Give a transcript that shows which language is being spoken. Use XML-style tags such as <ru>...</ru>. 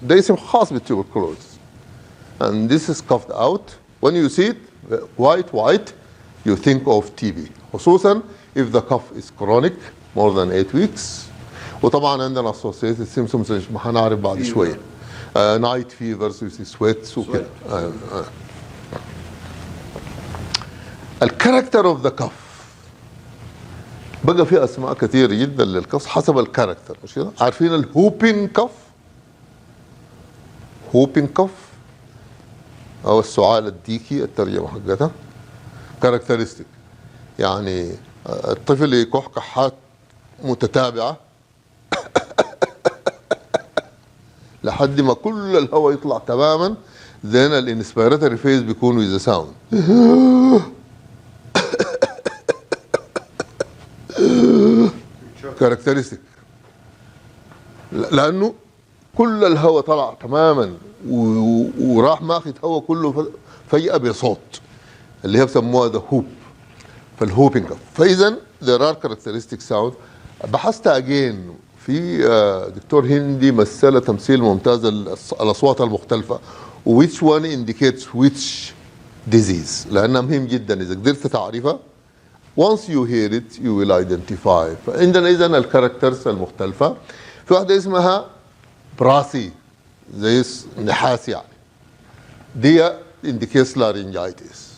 <ar>ده اسم خاص بالتوبركلوزيس</ar> <en>and this is coughed out. When you see it white you think of TB، خصوصا if the cough is chronic more than 8 weeks.</en> <ar>وطبعا عندنا associated symptoms اللي هنعرف بعد شويه</ar> <en>night fevers with sweats</en> <ar>وكده. الكاركتر اوف ذا كف بقى في اسماء كثيره جدا للكف حسب الكاركتر، مش كده؟ عارفين الهوبين كف؟ هوبين كف او السعال الديكي الترجمه حقتها كاركترستيك، يعني الطفل يكح كحات متتابعه لحد ما كل الهواء يطلع تماما، then الانسبيراتوري فيز بيكون with the sound. كاركترستيك لانه كل الهواء طلع تماما وراح ماخذ هواء كله فجأة بصوت اللي هي بسموها ذا هوب.</ar> <en>فالهوبينج فاذا there are characteristic sound.</en> <ar>بحثت اجين في دكتور هندي مثل تمثيل ممتاز الاصوات المختلفه</ar> <en>which one indicates which disease،</en> <ar>لانها مهم جدا اذا قدرت تعرفها</ar> <en>once you hear it you will identify.</en> <ar>فعندنا اذا الكاركترز المختلفه. في واحده اسمها براسي زي نحاس يعني، دي</ar> <en>indicates laryngitis.</en>